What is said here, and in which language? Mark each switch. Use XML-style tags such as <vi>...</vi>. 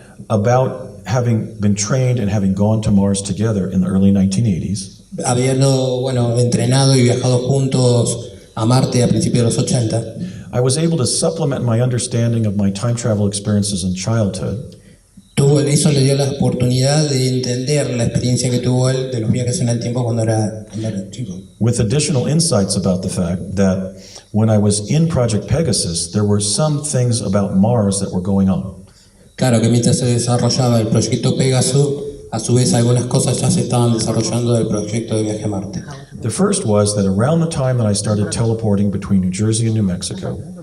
<en>about having been trained and having gone to Mars together in the early 1980s,</en> <es>habiendo, bueno, entrenado y viajado juntos a Marte a principios de los 80,</es> <en>I was able to supplement my understanding of my time travel experiences in childhood</en> <es>eso le dio la oportunidad de entender la experiencia que tuvo él de los viajes en el tiempo cuando era chico.</es> <en>with additional insights about the fact that when I was in Project Pegasus, there were some things about Mars that were going on.</en> <es>Claro que mientras se desarrollaba el proyecto Pegasus, a su vez algunas cosas ya se estaban desarrollando del proyecto de viaje a Marte.</es> <en>The first was that around the time that I started teleporting between New Jersey and New Mexico,</en>